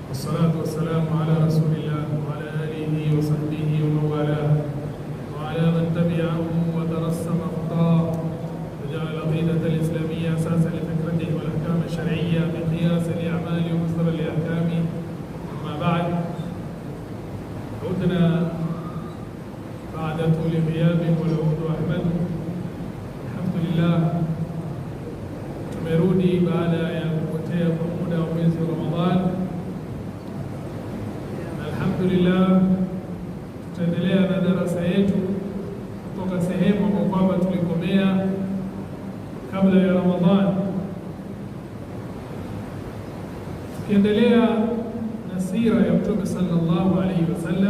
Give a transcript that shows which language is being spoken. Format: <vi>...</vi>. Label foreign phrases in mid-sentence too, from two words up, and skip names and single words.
<ar>والصلاة والسلام على رسول الله وعلى آله وصحبه ومن والاه وعلى من تبعه وترسم خطاه وجعل العقيدة الإسلامية أساسا لفكرته والأحكام الشرعية بقياس الأعمال ومصدرا لأحكامه. أما بعد، عدنا بعد طول غياب والعود أحمده. الحمد لله</ar> <sw>tumerudi baada ya kupotea kwa muda wa mwezi wa Ramadhani. Alhamdulillah, tutaendelea na darasa yetu kutoka sehemu ambapo kwamba tulikomea kabla ya Ramadhani, tukiendelea na sira ya Mtume</sw> <ar>صلى الله عليه وسلم.</ar>